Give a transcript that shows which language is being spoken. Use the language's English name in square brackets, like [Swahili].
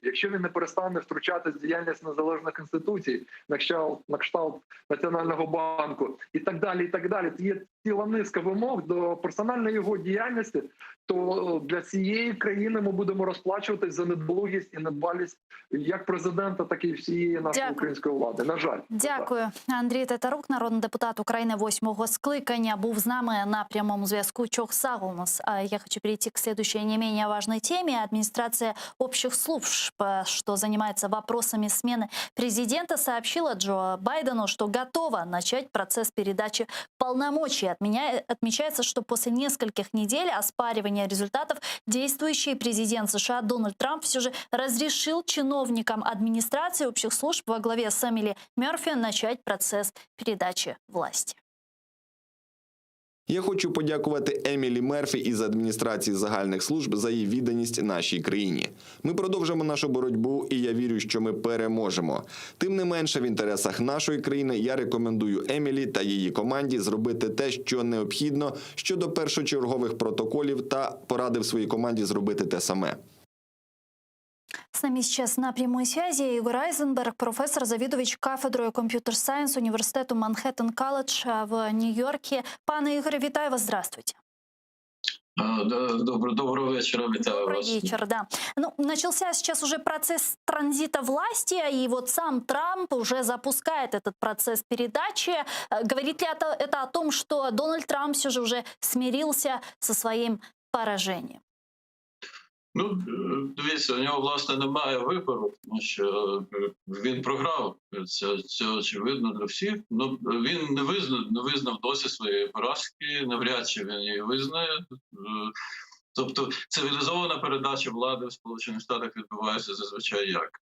[Ukrainian] Якщо він не перестане втручатись в діяльність незалежних інституцій, на кшталт Національного банку і так далі, є ціла низка вимог до персональної його діяльності, то для цієї країни ми будемо розплачуватись за недолугість і недбалість як президента, так і всієї нашої української влади. На жаль. Дякую. Андрій Тетерук, народний депутат України 8-го скликання, був з нами на прямому зв'язку. Чох Сагулнос. [Russian] Я хочу перейти к следующей не менее важной теме. Администрация общих служб, что занимается вопросами смены президента, сообщила Джо Байдену, что готова начать процесс передачи полномочий. Отмечается, что после нескольких недель оспаривания результатов действующий президент США Дональд Трамп все же разрешил чиновникам администрации общих служб во главе с Эмили Мерфи начать процесс передачи власти. [Ukrainian] Я хочу подякувати Емілі Мерфі із адміністрації загальних служб за її відданість нашій країні. Ми продовжимо нашу боротьбу, і я вірю, що ми переможемо. Тим не менше, в інтересах нашої країни я рекомендую Емілі та її команді зробити те, що необхідно щодо першочергових протоколів, та порадив своїй команді зробити те саме. [Russian] С нами сейчас на прямой связи Игорь Айзенберг, профессор, заведующий кафедрой компьютер-сайенс университету Манхэттен-колледж в Нью-Йорке. Пане Игорь, витаю вас, здравствуйте. Доброго вечера, витаю вас. Добрый вечер, да. Ну, начался сейчас уже процесс транзита власти, и вот сам Трамп уже запускает этот процесс передачи. Говорит ли это о том, что Дональд Трамп все же уже смирился со своим поражением? [Ukrainian] Ну, дивіться, у нього, власне, немає вибору, тому що він програв. Це очевидно для всіх. Ну, він не визнав досі своєї поразки, навряд чи він її визнає. Тобто цивілізована передача влади в Сполучених Штатах відбувається зазвичай як?